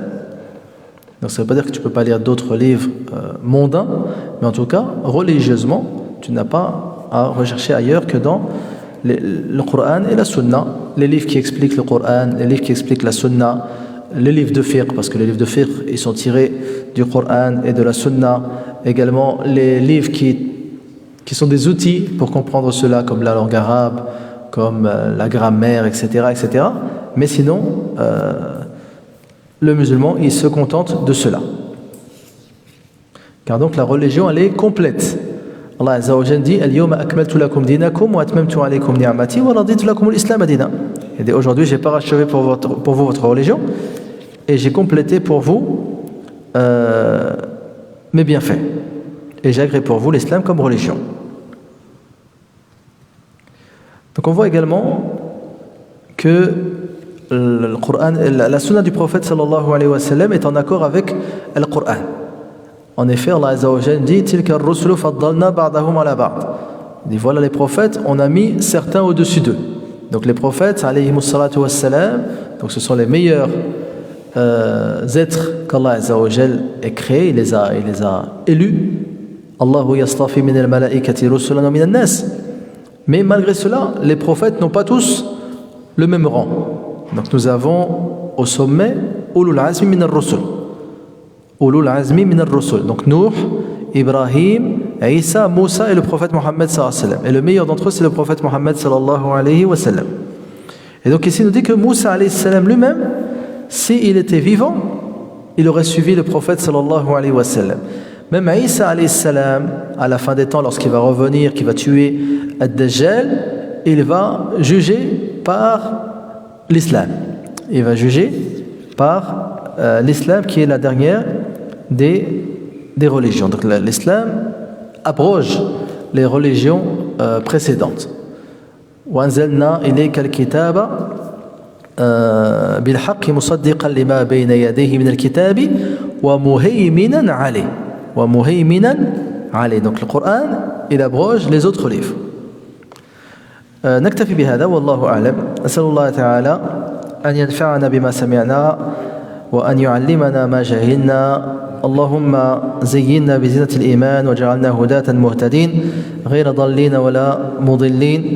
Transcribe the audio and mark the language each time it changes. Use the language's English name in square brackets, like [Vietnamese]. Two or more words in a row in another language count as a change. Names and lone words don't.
[French] Donc ça ne veut pas dire que tu ne peux pas lire d'autres livres mondains, mais en tout cas, religieusement, tu n'as pas à rechercher ailleurs que dans le Coran et la Sunna, les livres qui expliquent le Coran, les livres qui expliquent la Sunna, les livres de fiqh, parce que les livres de fiqh, ils sont tirés du Coran et de la Sunna, également les livres qui sont des outils pour comprendre cela, comme la langue arabe, comme la grammaire, etc., etc. Mais sinon, le musulman, il se contente de cela. Car donc la religion, elle est complète. [Arabic] الله عز وجل dit اليوم أكملت لكم دينكم وأتممت عليكم نعمتي ورضيت لكم الإسلام دينا. [French] Et dit aujourd'hui, j'ai parachevé pour vous votre religion et j'ai complété pour vous mes bienfaits. Et j'ai agréé pour vous l'islam comme religion. Donc on voit également que le Coran, la sunna du prophète [Arabic] صلى الله عليه وسلم [French] est en accord avec le Coran. [Arabic] En effet, الله عز وجل dit تلك الرسل فضلنا بعضهم على بعض. [French] Il dit voilà les prophètes, on a mis certains au-dessus d'eux. Donc les prophètes [Arabic] عليهم الصلاة والسلام, [French] donc ce sont les meilleurs êtres qu' [Arabic] الله عز وجل [French] ait créés, il les a élus. [Arabic] الله يصطفي من الملائكة رسلا ومن الناس. [French] Mais malgré cela, les prophètes n'ont pas tous le même rang. Donc nous avons au sommet [Arabic] أولو العزم من الرسل. أولو العزم من الرسل. Donc Nuh, Ibrahim, Isa, [French] Moussa et le prophète Mohammed [Arabic] صلى الله عليه وسلم. [French] Et le meilleur d'entre eux, c'est le prophète Mohammed [Arabic] صلى الله عليه وسلم. [French] Et donc ici, il nous dit que Moussa [Arabic] عليه السلام [French] lui-même, s'il était vivant, il aurait suivi le prophète [Arabic] صلى الله عليه وسلم. [French] Même Isa [Arabic] عليه السلام, [French] à la fin des temps, lorsqu'il va revenir, qu'il va tuer Ad-Dajjal, il va juger par l'islam. Il va juger par l'islam qui est la dernière des religions. Donc l'islam abroge les religions précédentes. [Arabic] وأنزلنا إليك الكتاب بالحق مصدقا لما بين يديه من الكتاب ومهيمنا عليه. ومهيمنا عليه. [French] Donc le Coran, il abroge les autres livres. [Arabic] نكتفي بهذا والله أعلم. أسأل الله تعالى أن ينفعنا بما سمعنا وأن يعلمنا ما جهلنا. اللهم زينا بزينة الإيمان وجعلنا هداة مهتدين غير ضالين ولا مضلين.